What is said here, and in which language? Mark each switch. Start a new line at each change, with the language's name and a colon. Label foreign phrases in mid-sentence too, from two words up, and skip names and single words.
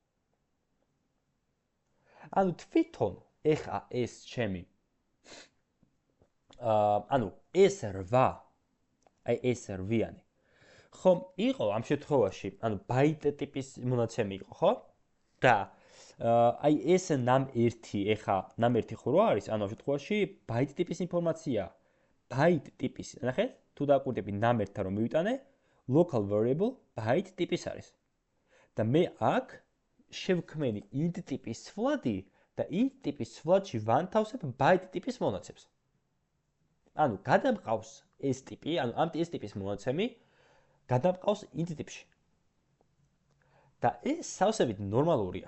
Georgian: ანუ თვითონ ეხა ეს ჩემი ანუ ეს 8 აი ეს 8-იანი ხომ იყო ამ შემთხვევაში ანუ byte ტიპის მონაცემი იყო ხო და აი ეს num1 ეხა num1 ხო რა არის ანუ ამ შემთხვევაში byte ტიპის ინფორმაცია byte ტიპის ნახეთ თუ დააკვირდები num1-თან რომ მივიტანე
English: local variable
Georgian: byte ტიპის არის და მე აქ შევქმენი int ტიპის ცვლადი და int ტიპის ცვლადში ვანთავსებ byte ტიპის მონაცემს. ანუ გადამყავს ეს ტიპი, ანუ ამ ეს ტიპის მონაცემი გადამყავს int ტიპში. და ეს სავსებით ნორმალურია.